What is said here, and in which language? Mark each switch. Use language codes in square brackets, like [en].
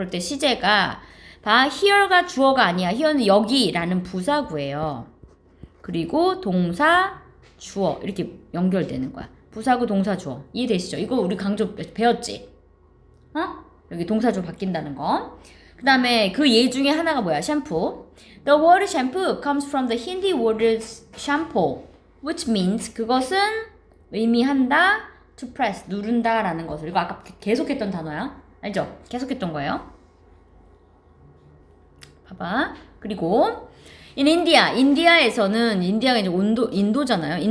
[ko] 그럴 때 시제가 봐 here가 주어가 아니야. here는 여기라는 부사구예요. 그리고 동사 주어 이렇게 연결되는 거야. 부사구 동사 주어 이해되시죠? 이거 우리 강조 배웠지? 여기 동사 주어 바뀐다는 거. 그 다음에 그 예 중에 하나가 뭐야? 샴푸. [en] The word shampoo comes from the Hindi word shampoo, which means [ko] 그것은 의미한다 [en] to press [ko] 누른다 라는 것을. 이거 아까 계속했던 단어야. 알죠? 계속했던 거예요. 봐봐. 그리고 [en] in India, [ko] 인디아에서는 인디아가 이제 인도잖아요.